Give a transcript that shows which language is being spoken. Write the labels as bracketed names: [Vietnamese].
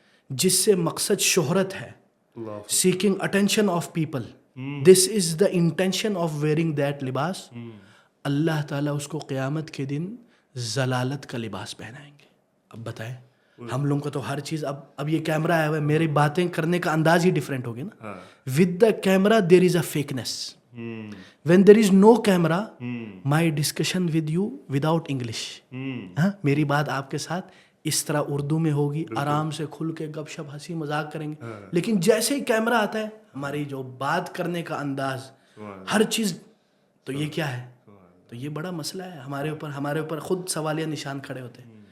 [Urdu] جس سے مقصد شہرت ہے، [English] seeking attention of people, this is the intention of wearing that [Urdu] لباس، اللہ تعالیٰ اس کو قیامت کے دن ضلالت کا لباس پہنائیں گے۔ اب بتائیں، ہم لوگوں کو تو ہر چیز اب یہ کیمرہ آیا ہوا ہے، میری باتیں کرنے کا انداز ہی ڈفرینٹ ہوگی نا۔ [English] With the camera there is a fakeness, When there is no camera, my discussion with you without English. [Urdu] ہاں میری بات آپ کے ساتھ اس طرح اردو میں ہوگی, آرام سے کھل کے گپ شپ ہنسی مذاق کریں گے. لیکن جیسے ہی کیمرہ آتا ہے ہماری جو بات کرنے کا انداز, ہر چیز, تو یہ کیا ہے؟ تو یہ بڑا مسئلہ ہے ہمارے اوپر خود سوالیہ نشان کھڑے ہوتے ہیں.